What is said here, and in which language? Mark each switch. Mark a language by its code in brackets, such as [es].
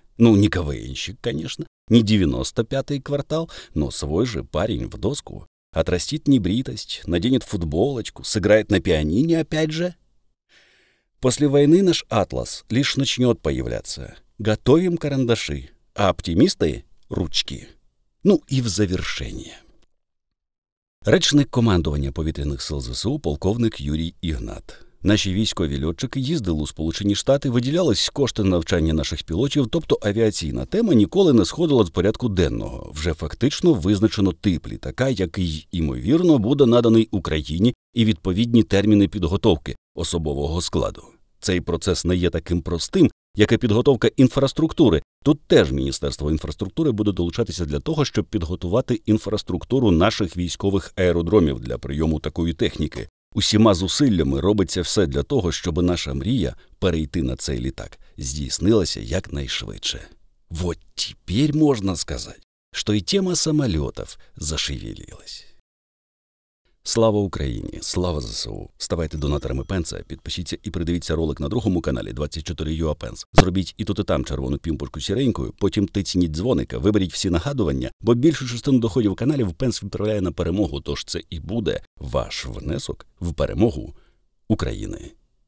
[ru] Ну, не КВНщик, конечно, не 95-й квартал, но свой же парень в доску. Отрастит небритость, наденет футболочку, сыграет на пианине опять же. После войны наш атлас лишь начнет появляться. Готовим карандаши, а оптимисты — ручки. [uk] Ну і в завершення. Речник командування повітряних сил ЗСУ полковник Юрій Ігнат. Наші військові льотчики їздили у Сполучені Штати, виділялись кошти на навчання наших пілотів, тобто авіаційна тема ніколи не сходила з порядку денного. Вже фактично визначено тип літака, який, ймовірно, буде наданий Україні, і відповідні терміни підготовки особового складу. Цей процес не є таким простим, як і підготовка інфраструктури. Тут теж Міністерство інфраструктури буде долучатися для того, щоб підготувати інфраструктуру наших військових аеродромів для прийому такої техніки. Усіма зусиллями робиться все для того, щоб наша мрія перейти на цей літак здійснилася якнайшвидше. [ru] Вот теперь можно сказать, что и тема самолетов зашевелилась. [uk] Слава Україні! Слава ЗСУ! Ставайте донаторами Пенса, підпишіться і придивіться ролик на другому каналі 24UA Pence. Зробіть і тут і там червону пімпочку сіренькою, потім тицніть дзвоника, виберіть всі нагадування, бо більшу частину доходів каналів Пенс відправляє на перемогу, тож це і буде ваш внесок в перемогу України.